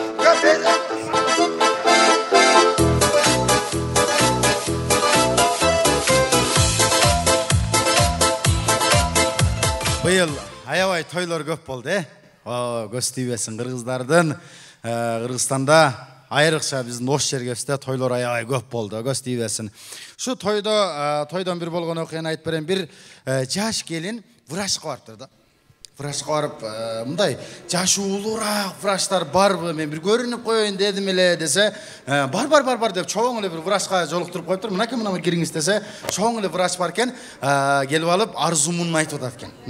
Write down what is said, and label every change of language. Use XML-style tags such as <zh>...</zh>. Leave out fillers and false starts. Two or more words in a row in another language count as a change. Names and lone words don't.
<ky>Быйыл аябай тойлор көп болду, көз тийбесин кыргыздардын. Кыргызстанда айрыкча биздин ош жергебизде тойлор аябай көп болду, көз тийбесин. Шу тойдон бир болгон окуяны айтып берем. Bir жаш келин врачка барыптыр да. Врачка барып, мындай жашы улуураак врачтар барбы, мен бир көрүнүп коеюн дедим эле десе, бар деп чоң эле бир врачка жолуктуруп коюптур. Мынакей мына кириңиз десе, чоң эле врач бар экен, келип алып арзумун айтып атат экен.</ky>